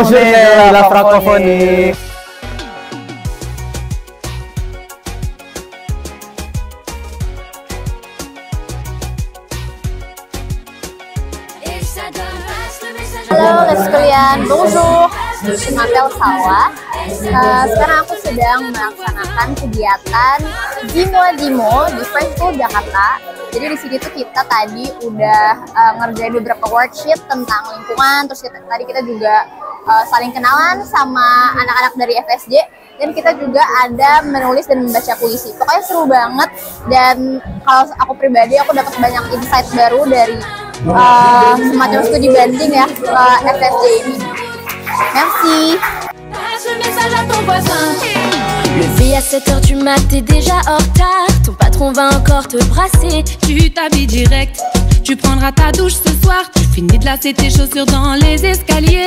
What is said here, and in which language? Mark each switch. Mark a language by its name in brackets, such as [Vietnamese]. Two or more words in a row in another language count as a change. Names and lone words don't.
[French] de la francophonie. [Indonesian] Halo les sekalian, bonjour. [French] Je m'appelle Salwa. [Indonesian] Sekarang aku sedang melaksanakan kegiatan Dimo di French School Jakarta. Jadi di sini tuh kita tadi udah ngerjain beberapa worksheet tentang lingkungan. Terus tadi kita juga saling kenalan sama anak-anak dari FSJ. Dan kita juga ada menulis dan membaca puisi. Pokoknya seru banget. Dan kalau aku pribadi, aku dapat banyak insight baru dari semacam studi banding ya FSJ ini. Merci. [French] Levé à 7h du mat, t'es déjà en retard. Ton patron va encore te brasser. Tu t'habilles direct, tu prendras ta douche ce soir. Tu finis de lasser tes chaussures dans les escaliers.